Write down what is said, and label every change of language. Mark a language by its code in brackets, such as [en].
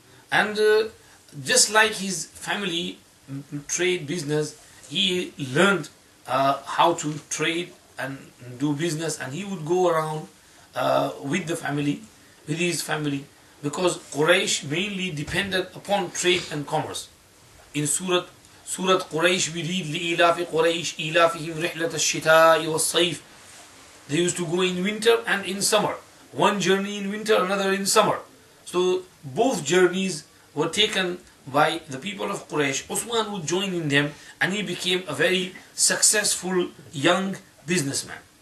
[en] And just like his family, trade, business, he learned how to trade and do business, and he would go around with his family, because Quraysh mainly depended upon trade and commerce. In Surah Quraysh we read [ar] لِإِلَافِ قُرَيْشِ إِلَافِهِمْ رِحْلَةَ الشِّتَاءِ وَالصَّيْفِ. [en] They used to go in winter and in summer. One journey in winter, another in summer. So both journeys were taken by the people of Quraysh. Usman would join in them, and he became a very successful young businessman.